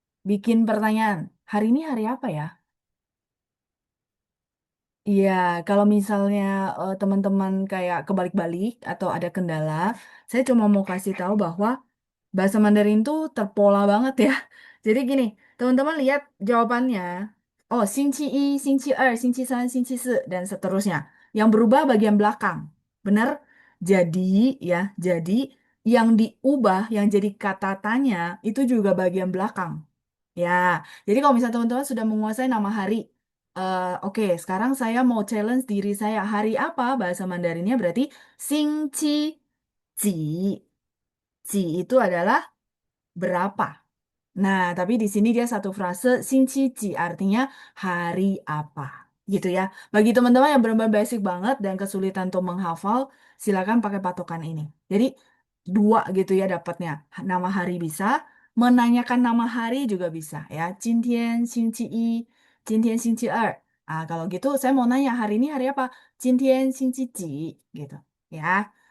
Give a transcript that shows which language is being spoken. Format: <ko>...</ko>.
<id>Bikin pertanyaan, hari ini hari apa ya? Iya, kalau misalnya teman-teman kayak kebalik-balik atau ada kendala, saya cuma mau kasih tahu bahwa bahasa Mandarin tuh terpola banget ya. Jadi gini, teman-teman lihat jawabannya.</id> <zh>Oh, 星期一, 星期二, 星期三, 星期四,</zh> <id>dan seterusnya. Yang berubah bagian belakang. Benar? Jadi, ya, jadi yang diubah, yang jadi kata tanya, itu juga bagian belakang. Ya, jadi kalau misalnya teman-teman sudah menguasai nama hari, oke, sekarang saya mau challenge diri saya. Hari apa bahasa Mandarinnya berarti 星期几. Ji itu adalah berapa. Nah, tapi di sini dia satu frase 星期几 artinya hari apa. Gitu ya. Bagi teman-teman yang benar-benar basic banget dan kesulitan untuk menghafal, silakan pakai patokan ini. Jadi dua gitu ya dapatnya. Nama hari bisa, menanyakan nama hari juga bisa ya.</id> <zh>今天星期一, 今天星期二.</zh> <id>Kalau gitu saya mau nanya hari ini hari apa?</id> <zh>今天星期几</zh> <id>gitu ya.</id>